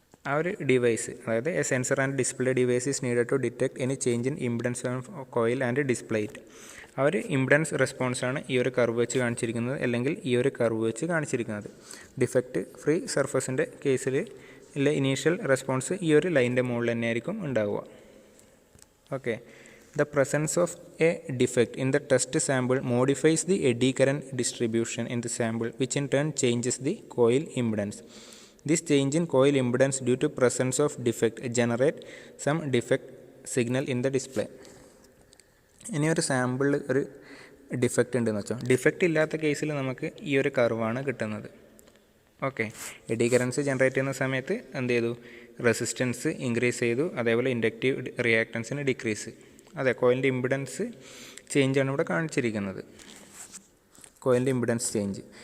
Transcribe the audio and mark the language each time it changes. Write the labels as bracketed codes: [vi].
[ml] ആ ഒരു ഡിവൈസ്, അതായത് [en] A sensor and display device is needed to detect any change in impedance of coil and display it. [ml] ആ ഒരു impedance റെസ്പോൺസാണ് ഈ ഒരു കർവ് വെച്ച് കാണിച്ചിരിക്കുന്നത്, അല്ലെങ്കിൽ ഈ ഒരു കർവ് വെച്ച് കാണിച്ചിരിക്കുന്നത്. ഡിഫക്റ്റ് ഫ്രീ സർഫസിൻ്റെ കേസിൽ ഉള്ള ഇനീഷ്യൽ റെസ്പോൺസ് ഈ ഒരു ലൈനിൻ്റെ മുകളിൽ തന്നെയായിരിക്കും ഉണ്ടാവുക. [en] Okay, the presence of a defect in the test sample modifies the eddy current distribution in the sample, which in turn changes the coil impedance. This change in coil impedance due to presence of defect generate some defect signal in the display. [ml] ഇനി ഒരു സാമ്പിളിൽ ഒരു defect ഉണ്ടെന്ന് വെച്ചോ, defect ഇല്ലാത്ത കേസിൽ നമുക്ക് ഈ ഒരു കർവാണ് കിട്ടുന്നത്. ഓക്കെ, എഡി കറൻസ് ജനറേറ്റ് ചെയ്യുന്ന സമയത്ത് എന്ത് ചെയ്തു, റെസിസ്റ്റൻസ് ഇൻക്രീസ് ചെയ്തു, അതേപോലെ ഇൻഡക്റ്റീവ് റിയാക്റ്റൻസിന് ഡിക്രീസ്. അതെ, കോയിലിൻ്റെ ഇമ്പിഡൻസ് ചേഞ്ചാണ് ഇവിടെ കാണിച്ചിരിക്കുന്നത്, കോയിലിൻ്റെ ഇമ്പിഡൻസ് ചേഞ്ച്.